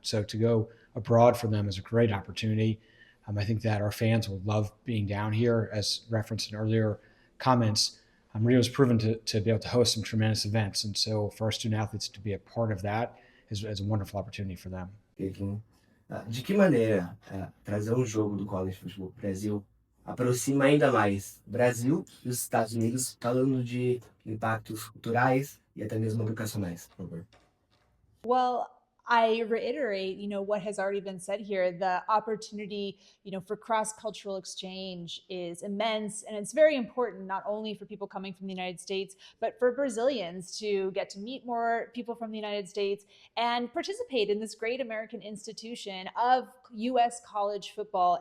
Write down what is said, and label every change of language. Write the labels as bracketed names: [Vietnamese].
[English] So to go abroad for them is a great opportunity. I think that our fans will love being down here, as referenced in earlier comments. Rio has proven to be able to host some tremendous events, and so for our student athletes to be a part of that is a wonderful opportunity for them. [Portuguese] De que maneira trazer jogo do College Football Brasil aproxima ainda mais o Brasil e os Estados Unidos, falando de impactos culturais e até mesmo educacionais, por favor? [English] Well, I reiterate, what has already been said here. The opportunity, for cross-cultural exchange is immense, and it's very important not only for people coming from the United States, but for Brazilians to get to meet more people from the United States and participate in this great American institution of U.S. college football.